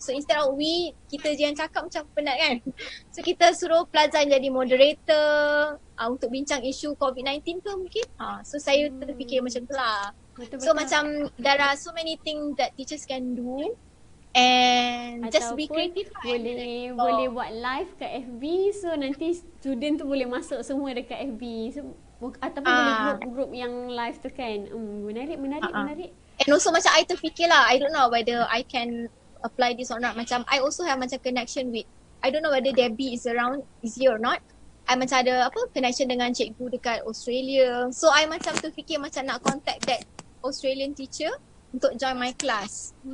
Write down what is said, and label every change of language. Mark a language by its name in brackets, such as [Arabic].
[English] So instead of [Malay] kita je yang cakap macam penat kan. So kita suruh pelajar jadi moderator untuk bincang isu COVID-19 ke mungkin. So saya terfikir macam tu lah. Betul-betul. So macam [English] there are so many things that teachers can do. And just be creative. [Malay] Boleh buat live kat FB, so nanti student tu boleh masuk semua dekat FB. So ataupun boleh group yang live tu kan. Menarik. [English] And also macam I [Malay] terfikir lah, [English] I don't know whether I can apply this or not. Macam I also have macam connection with, I don't know whether Debbie is here or not. [Malay] I macam ada connection dengan cikgu dekat Australia. [English] So I [Malay] macam terfikir macam nak [English] contact that Australian teacher untuk join my class.